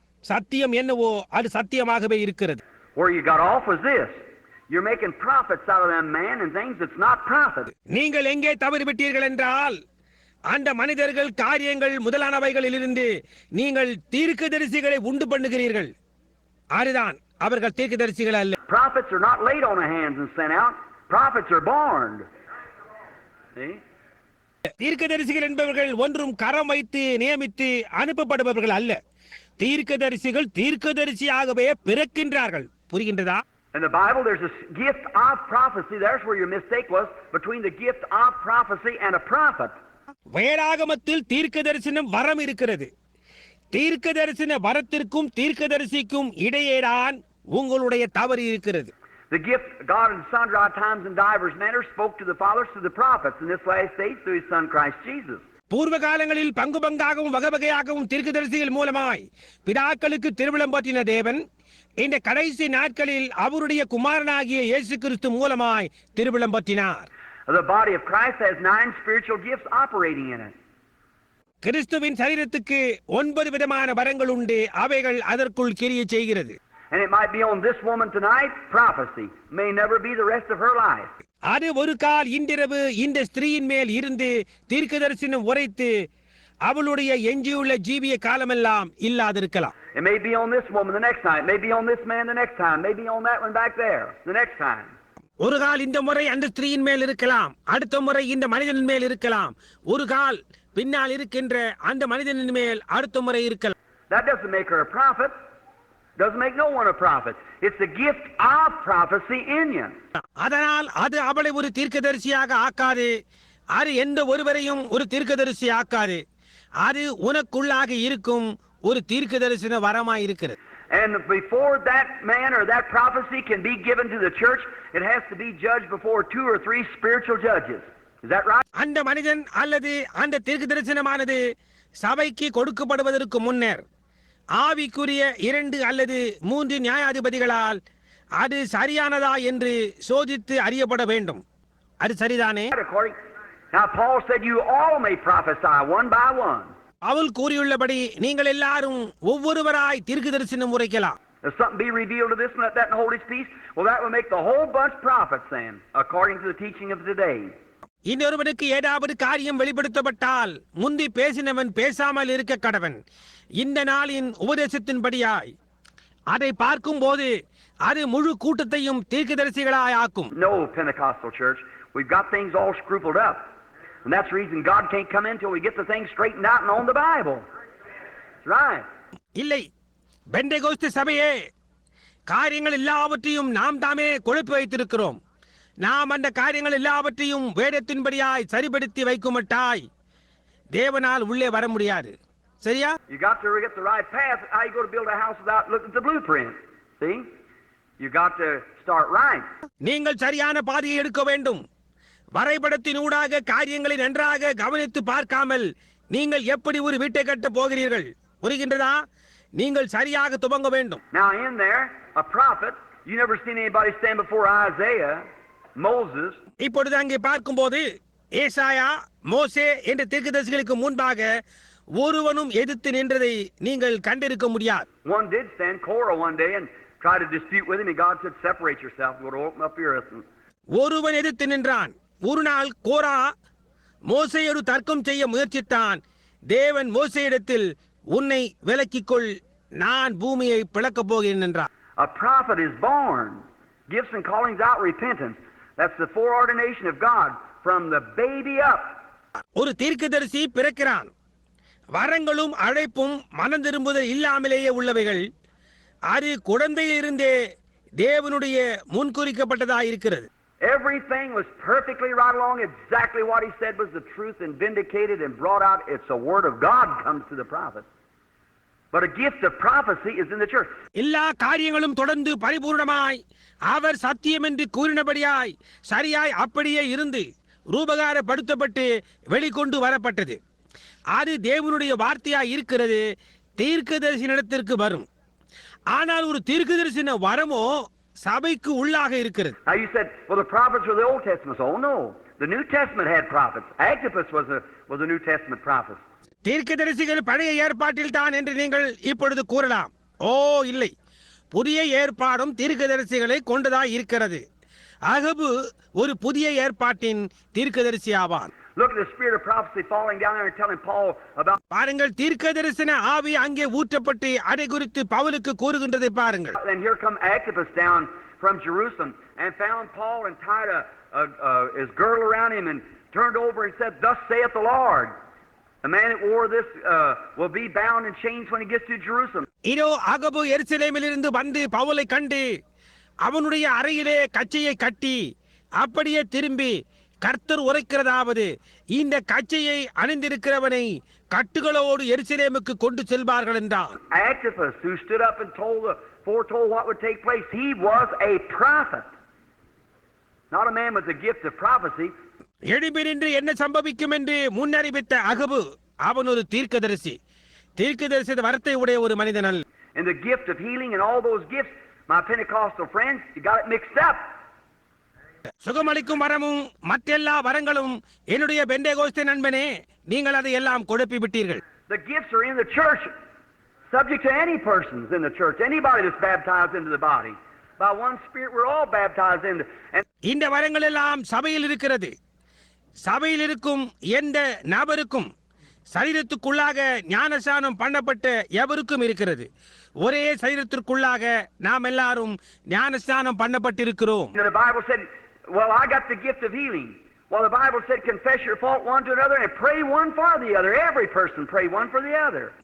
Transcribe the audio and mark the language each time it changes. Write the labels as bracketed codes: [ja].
[ta] சத்தியம் என்னவோ அது சத்தியமாகவே இருக்கிறது. [en] Where you got off was this. You're making profits out of them man and things that's not profit. [ta] நீங்கள் எங்கே தவறிவிட்டீர்கள் என்றால் அந்த மனிதர்கள் காரியங்கள் முதலானவைகளிலிருந்து நீங்கள் தீர்க்கதரிசிகளை உண்டு பண்ணுகிறீர்கள். அதுதான் அவர்கள் தீர்க்கதரிசிகள் அல்ல. [en] Prophets are not laid on the hands and sent out. Prophets are born. See? [ta] தீர்க்கதரிசிகள் என்பவர்கள் ஒன்றும் கரம் வைத்து நியமித்து அனுப்பப்படுபவர்கள் அல்ல. தீர்க்கதரிசிகள் தீர்க்கதரிசியாகவே பிறக்கின்றார்கள். புரிகின்றதா? [en] In the Bible there's a gift of prophecy. There's where your mistake was, between the gift of prophecy and a prophet. [ta] வேதாகமத்தில் தீர்க்கதரிசனம் வரம் இருக்கிறது. தீர்க்கதரிசன வரத்திற்கும் தீர்க்கதரிசிக்கும் இடையேதான் உங்களுடைய தவறு இருக்கிறது. [en] The gift God in sundry times and divers manners spoke to the fathers through the prophets in this last days through his son Christ Jesus. [ta] பூர்வ காலங்களில் பங்கு பங்காகவும் வகைவகையாகவும் தீர்க்கதரிசிகள் மூலமாய் பிதாக்களுக்கு திருவிழம்பற்றின தேவன் இந்த கடைசி நாட்களில் அவருடைய குமாரனாகிய இயேசு கிறிஸ்து மூலமாய் திருவிழம்பற்றினார். [en] The body of Christ has 9 spiritual gifts operating in it. [ta] கிறிஸ்துவின் சரீரத்துக்கு 9 விதமான வரங்கள் உண்டு. அவைகள் அதற்குள் கிரியை செய்கிறது. [en] And it might be on this woman tonight, prophecy. May never be the rest of her life. [ta] அது ஒரு கால் இன்றிரவு இந்த ஸ்திரீயின் மேல் இருந்து தீர்க்கதரிசனம் உரைத்து அவளுடைய எஞ்சியுள்ள ஜீவிய காலமெல்லாம் இல்லாதிருக்கலாம். [en] It may be on this woman the next time. It may be on this man the next time. Maybe on that one back there the next time. [ta] ஒரு கால் இந்த முறை அந்த ஸ்திரீயின் மேல் இருக்கலாம். அடுத்த முறை இந்த மனிதனின் மேல் இருக்கலாம். ஒரு கால் பின்னால் இருக்கின்ற அந்த மனிதனின் மேல் அடுத்த முறை இருக்கலாம். [en] That doesn't make her a prophet. Doesn't make no one a prophet. It's the gift of prophecy in you. [ta] அதனால் அது அவளை ஒரு தீர்க்கதரிசியாக ஆக்காது. அது எந்த ஒருவரையும் ஒரு தீர்க்கதரிசி ஆக்காது. அது உனக்குள்ளாக இருக்கும் ஒரு தீர்க்கதரிசன வரமாய் இருக்கிறது. [en] And before that man or that prophecy can be given to the church, it has to be judged before 2 or 3 spiritual judges. Is that right? [ta] அந்த மனிதன் அல்லது அந்த தீர்க்கதரிசனமானது சபைக்கு கொடுக்கப்படுவதற்கு முன்னர் ஆவிக்குரிய 2 அல்லது 3 நியாயாதிபதிகளால் அது சரியானதா என்று சோதித்து அறியப்பட வேண்டும். அது சரிதானே? [en] Now Paul said you all may prophesy one by one. [ta] Pavul கூறியுள்ளபடி நீங்கள் எல்லாரும் ஒவ்வொருவராய் தீர்க்கதரிசனம் உரைக்கலாம். [en] If something be revealed to this one, let that and hold his peace. Well, that will make the whole bunch prophets then, according to the teaching of today. [ta] இன்னொருவனுக்கு ஏதாவது காரியம் வெளிப்படுத்தப்பட்டால் முந்தி பேசினவன் பேசாமல் இருக்க கடவன். இந்த நாளின் உபதேசத்தின்படியாய் அதை பார்க்கும் போது அது முழு கூட்டத்தையும் தீர்க்கதரிசிகளாய் ஆக்கும். [en] No, Pentecostal church, we've got things all scrupled up. And that's the reason God can't come in until we get the things straightened out and on the Bible. That's right. [ta] இல்லை, பெந்தெகோஸ்து சபையே, காரியங்கள் எல்லாவற்றையும் நாம் தாமே குழப்பி வைத்திருக்கிறோம். நாம் அந்த காரியங்கள் எல்லாவற்றையும் வேதத்தின்படியாய் சரிபடுத்தி வைக்குமட்டாய் தேவனால் உள்ளே வர முடியாது. சரியா? [en] You got to get the right path. How you go to build a house without looking at the blueprint? See? You got to start right. [ta] நீங்கள் சரியான பாதையை எடுக்க வேண்டும். வரைபடத்தின் ஊடாக காரியங்களை நன்றாக கவனித்து பார்க்காமல் நீங்கள் எப்படி ஒரு வீட்டை கட்ட போகிறீர்கள்? புரிகின்றதா? நீங்கள் சரியாக துவங்க வேண்டும். [en] Now in there, a prophet, you never seen anybody stand before Isaiah, Moses. [ta] இப்பொழுது அங்கே பார்க்கும்போது ஏசாயா, மோசே என்ற தீர்க்கதரிசிகளுக்கு முன்பாக ஒருவனும் எதிர்த்து நின்றதை நீங்கள் கண்டிருக்க முடியாது. [en] One did stand, Korah, one day and try to dispute with him, and God said, separate yourself, go to open up your earth. [ta] ஒருவன் எதிர்த்து நின்றான். ஒரு நாள் கோரா மோசேயோடு தர்க்கம் செய்ய முயற்சித்தான். தேவன் மோசேயிடத்தில், உன்னை விலக்கிக்கொள், நான் பூமியை பிளக்கப் போகிறேன் என்றார். [en] A prophet is born. Gifts and callings out repentance. That's the foreordination of God from the baby up. [ta] ஒரு தீர்க்கதரிசி பிறக்கிறான். வரங்களும் அழைப்பும் மனம் திரும்புதல் இல்லாமலேயே உள்ளவைகள். அது குழந்தையிலிருந்தே தேவனுடைய முன்குறிக்கப்பட்டதாக இருக்கிறது. [en] Everything was perfectly right along. Exactly what he said was the truth and vindicated and brought out. It's the word of God comes to the prophet. But a gift of prophecy is in the church. [ta] எல்லா காரியங்களும் தொடர்ந்து பரிபூர்ணமாய் அவர் சத்தியம் என்று கூறினபடியாய் சரியாய் அப்படியே இருந்து ரூபகாரப்படுத்தப்பட்டு வெளிக்கொண்டு வரப்பட்டது. அது தேவனுடைய வார்த்தையாய் இருக்கிறது. தீர்க்கதரிசனத்திற்கு வரும். ஆனால் ஒரு தீர்க்கதரிசன வரமோ சபைக்கு உள்ளாக இருக்கிறது. [en] Now you said, well, the prophets were the Old Testament. Oh no, the New Testament had prophets. Agabus was a New Testament prophet. [ta] தீர்க்கதரிசிகள் பழைய ஏற்பாட்டில் தான் என்று நீங்கள் இப்பொழுது கூறலாம். ஓ இல்லை, புதிய ஏற்பாடும் தீர்க்கதரிசிகளை கொண்டதாய் இருக்கிறது. அகபு ஒரு புதிய ஏற்பாட்டின் தீர்க்கதரிசி ஆவான். [en] Look at the spirit of prophecy falling down there and telling Paul about. [ta] பாருங்கள், தீர்க்கதரிசன ஆவி அங்கே ஊற்றப்பட்டு அதை குறித்து பவுலுக்கு கூறுகின்றதை பாருங்கள். [en] And here come Agabus down from Jerusalem and found Paul and tied his girdle around him and turned over and said, "Thus saith the Lord. The man that wore this will be bound and chains when he gets to Jerusalem." [ta] இதோ அகபு எருசலேமிலிருந்து வந்து பவுலை கண்டு அவனுடைய அறையிலே கச்சையை கட்டி அப்படியே திரும்பி, கர்த்தர் உரைக்கிறதாவது, இந்த கச்சையை அணிந்திருக்கிறவனை கட்டுகளோடு எருசலேமுக்கு கொண்டு செல்வார்கள் என்றான். [en] Agabus, who stood up and foretold what would take place, he was a prophet, not a man with the gift of prophecy. [ta] எழும்பினின்று என்ன சம்பவிக்கும் என்று முன்னறிவித்த அகபு அவன் ஒரு தீர்க்கதரிசி. தீர்க்கதரிசி வரத்தை உடைய ஒரு மனிதன் அல்ல. [en] And the gift of healing and all those gifts, my Pentecostal friends, you got it mixed up. [ta] சுகமளிக்கும் வரமும் மற்றெல்லா வரங்களும் என்னுடைய பெந்தேகோஸ்தே நண்பனே, நீங்கள் அதை எல்லாம் குழப்பி விட்டீர்கள். [en] The gifts are in the church, subject to any persons in the church, anybody that's baptized into the body. By one Spirit we're all baptized into. [ta] இந்த வரங்கள் எல்லாம் சபையில் இருக்கிறது. சபையில் இருக்கும் எந்த நபருக்கும் சரீரத்துக்குள்ளாக ஞானஸ்நானம் பண்ணப்பட்ட எவருக்கும் இருக்கிறது. ஒரே சரீரத்திற்குள்ளாக நாம் எல்லாரும் ஞானஸ்நானம் பண்ணப்பட்டிருக்கிறோம். [en] The Bible said, well, I got the gift of healing. Well, the Bible said, confess your fault one to another and pray one for the other. Every person pray one for the other.